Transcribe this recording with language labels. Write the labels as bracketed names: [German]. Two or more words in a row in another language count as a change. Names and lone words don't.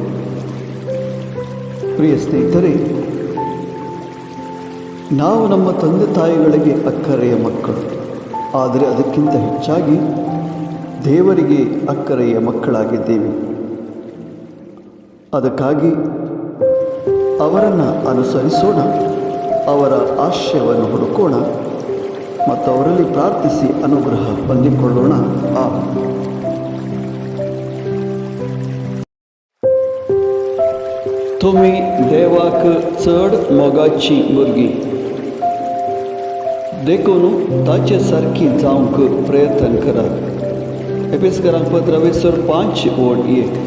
[Kannada] ಪ್ರಿಯ ಸ್ನೇಹಿತರೆ, ನಾವು ನಮ್ಮ ತಂದೆ ತಾಯಿಗಳಿಗೆ ಅಕ್ಕರೆಯ ಮಕ್ಕಳು, ಆದರೆ ಅದಕ್ಕಿಂತ ಹೆಚ್ಚಾಗಿ ದೇವರಿಗೆ ಅಕ್ಕರೆಯ ಮಕ್ಕಳಾಗಿದ್ದೇವೆ. ಅದಕ್ಕಾಗಿ ಅವರನ್ನು ಅನುಸರಿಸೋಣ, ಅವರ ಆಶಯವನ್ನು ಹುಡುಕೋಣ ಮತ್ತು ಅವರಲ್ಲಿ ಪ್ರಾರ್ಥಿಸಿ ಅನುಗ್ರಹ ಹೊಂದಿಕೊಳ್ಳೋಣ. [Konkani] तुम्ही देवाक चड मोगाची भुरगीं देखून ताचे सारकी जावंक प्रयत्न करात. एफेसकारांक पत्र 5:1.